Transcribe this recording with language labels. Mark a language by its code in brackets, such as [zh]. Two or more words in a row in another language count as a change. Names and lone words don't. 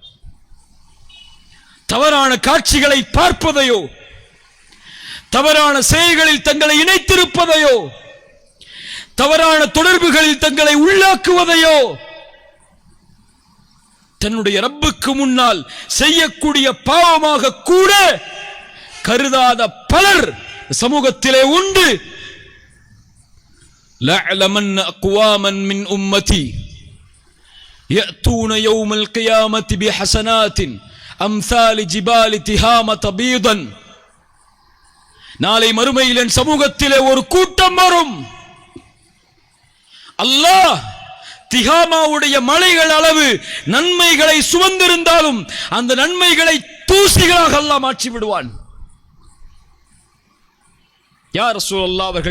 [ta] தவறான காட்சிகளை பார்ப்பதையோ தவறான செயல்களில் தங்களை இணைத்திருப்பதையோ தவறான தொடர்புகளில் தங்களை உள்ளாக்குவதையோ தன்னுடைய ரப்புக்கு முன்னால் செய்யக்கூடிய பாவமாக கூட கருதாத பலர் சமூகத்திலே உண்டு. [ar] لَعْلَمَنَّ أَقْوَامًا مِنْ أُمَّتِي يَأْتُونَ يَوْمَ الْقِيَامَةِ بِحَسَنَاتٍ أَمْثَالِ جِبَالِ تِهَامَةَ بِيضًا. [ta] நாளை மறுமையில் என் சமூகத்திலே ஒரு கூட்டம் வரும். அல்லாஹ் திஹாமாவுடைய மலைகள் அளவு நன்மைகளை சுமந்திருந்தாலும் அந்த நன்மைகளை தூசிகளாக அல்லாஹ் மாற்றி விடுவான். யார் ரசூலுல்லாஹ் அவர்கள்?